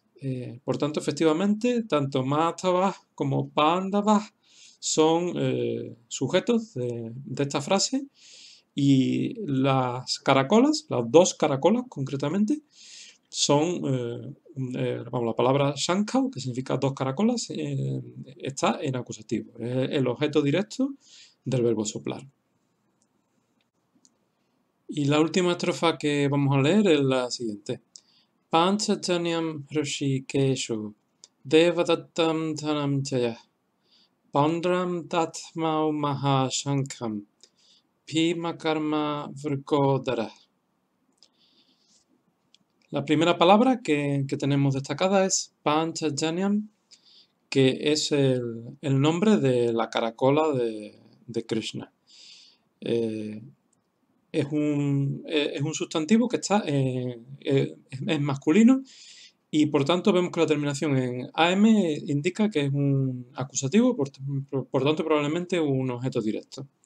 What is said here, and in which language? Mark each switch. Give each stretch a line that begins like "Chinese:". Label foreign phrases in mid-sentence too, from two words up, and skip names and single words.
Spanish: Por tanto, efectivamente, tanto Madhava como Pandava son sujetos de esta frase, y las caracolas, las dos caracolas concretamente, son, vamos, la palabra Shankau, que significa dos caracolas, está en acusativo, es el objeto directo del verbo soplar. Y la última estrofa que vamos a leer es la siguiente.
Sanskrit: पाञ्चजन्यं हृषीकेशो देवदत्तं धनं जय पौण्ड्रं दध्मौ महाशङ्खं भीमकर्मा वृकोदरः.
Spanish: La primera palabra que tenemos destacada es Panchajanyam, que es el nombre de la caracola de Krishna. Es un sustantivo que está es masculino, y por tanto vemos que la terminación en am indica que es un acusativo, por tanto probablemente un objeto directo.